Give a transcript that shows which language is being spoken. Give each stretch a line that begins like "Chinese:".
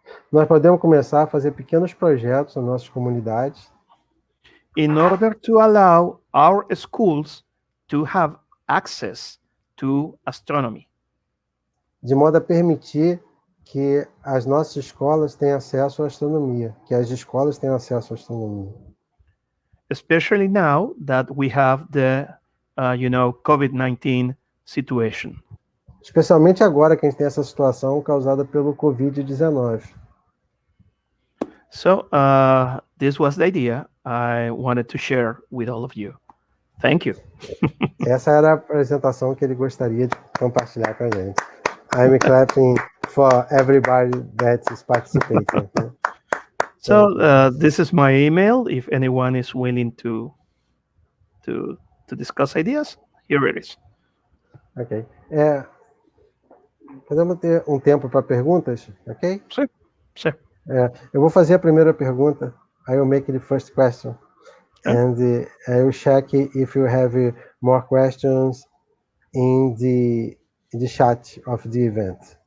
Portuguese: Nós podemos começar a fazer pequenos projetos nas nossas comunidades,
English: in order to allow our schools to have access to astronomy.
Portuguese: de modo a permitir que as nossas escolas tenham acesso à astronomia, que as escolas tenham acesso à astronomia.
English: Especially now that we have the, COVID-19 situation.
Portuguese: Especialmente agora que a gente tem essa situação causada pelo Covid-19.
English: So this was the idea I wanted to share with all of you. Thank you.
Portuguese: Essa era a apresentação que ele gostaria de compartilhar com a gente.
English: I'm clapping for everybody that is participating. So this is my email. If anyone is willing to discuss ideas, here it is. Ok.
Portuguese: Podemos ter um tempo para perguntas, ok? Sim. Eu vou fazer a primeira pergunta.
English: I will make the first question. And I will check if you have more questions in the chat of the event.